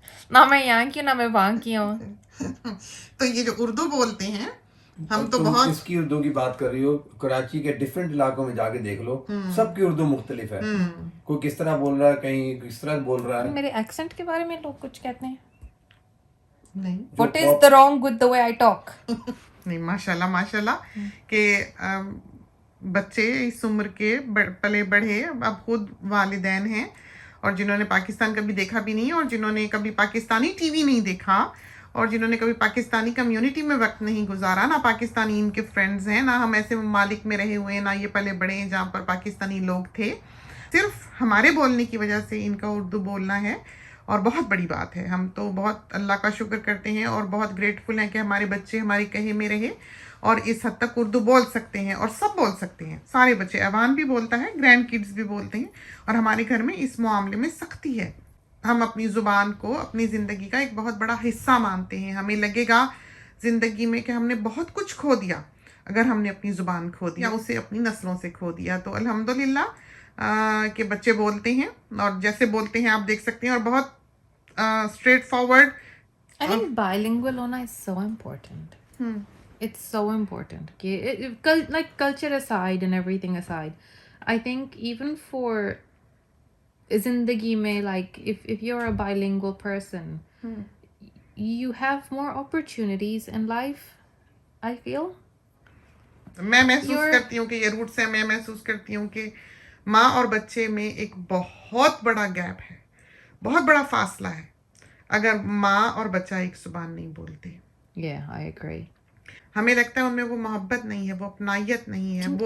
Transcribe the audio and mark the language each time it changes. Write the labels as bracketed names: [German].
[Urdu] نہ میں یہاں کی ہوں نہ میں وہاں کی ہوں. تو یہ جو اردو بولتے ہیں, ہم تو تم بہت اس کی اردو کی بات کر رہی ہو, کراچی کے ڈفرینٹ علاقوں میں جا کے دیکھ لو, سب کی اردو مختلف ہے. کوئی کس طرح بول رہا ہے, کہیں کس طرح بول رہا ہے. میرے ایکسنٹ کے بارے میں لوگ کچھ کہتے ہیں, نہیں [English] what is the wrong with the way I talk? [Urdu] نہیں, ماشاء اللہ کہ بچے اس عمر کے پلے بڑھے, اب خود والدین ہیں, اور جنہوں نے پاکستان کبھی دیکھا بھی نہیں, اور جنہوں نے کبھی پاکستانی ٹی وی نہیں دیکھا, اور جنہوں نے کبھی پاکستانی کمیونٹی میں وقت نہیں گزارا, نہ پاکستانی ان کے فرینڈز ہیں, نہ ہم ایسے ممالک میں رہے ہوئے ہیں, نہ یہ پلے بڑے ہیں جہاں پر پاکستانی لوگ تھے. صرف ہمارے بولنے کی وجہ سے ان کا اردو بولنا ہے, اور بہت بڑی بات ہے. ہم تو بہت اللہ کا شکر کرتے ہیں اور بہت گریٹفل ہیں کہ ہمارے بچے ہمارے کہے میں رہے اور اس حد تک اردو بول سکتے ہیں, اور سب بول سکتے ہیں, سارے بچے. ایوان بھی بولتا ہے, گرینڈ کڈس بھی بولتے ہیں, اور ہمارے گھر میں اس معاملے میں سختی ہے. ہم اپنی زبان کو اپنی زندگی کا ایک بہت بڑا حصہ مانتے ہیں. ہمیں لگے گا زندگی میں کہ ہم نے بہت کچھ کھو دیا اگر ہم نے اپنی زبان کھو دیا, اسے اپنی نسلوں سے کھو دیا. تو الحمدللہ کہ بچے بولتے ہیں, اور جیسے بولتے ہیں آپ دیکھ سکتے ہیں, اور بہت straight forward. [English] I think bilingual [Urdu] ہونا [English] is so important. It's so important. Like culture aside and everything aside, I think even for [Urdu] زندگی میں, [English] like if you're a bilingual person, you have more opportunities in life, I feel. [Urdu] میں محسوس کرتی ہوں کہ یہ roots ہے. میں محسوس کرتی ہوں کہ ماں اور بچے میں ایک بہت بڑا گیپ ہے, بہت بڑا فاصلہ ہے اگر ماں اور بچہ ایک زبان نہیں بولتے. [English] Yeah, I agree. [Urdu] ہمیں لگتا ہے ان میں وہ محبت نہیں ہے, وہ اپنائیت نہیں ہے, وہ